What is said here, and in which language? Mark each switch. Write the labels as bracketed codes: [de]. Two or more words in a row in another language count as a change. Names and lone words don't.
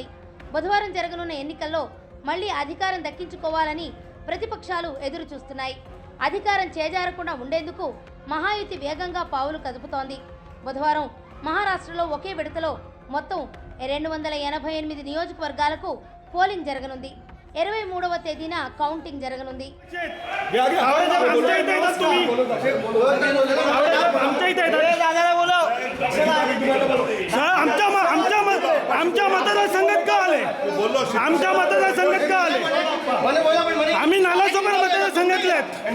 [te] బుధవారం జరగనున్న ఎన్నికల్లో మళ్లీ అధికారం దక్కించుకోవాలని ప్రతిపక్షాలు ఎదురు చూస్తున్నాయి. అధికారం చేజారకుండా ఉండేందుకు మహాయుతి వేగంగా పావులు కదుపుతోంది. బుధవారం మహారాష్ట్రలో ఒకే విడతలో మొత్తం 288 నియోజకవర్గాలకు పోలింగ్ జరగనుంది. 23వ తేదీన కౌంటింగ్ జరగనుంది. [mr] आमच्या मतदारसंघात का आले? आमच्या मतदारसंघात का आले? आम्ही नालासोपारा मतदारसंघातले आहेत.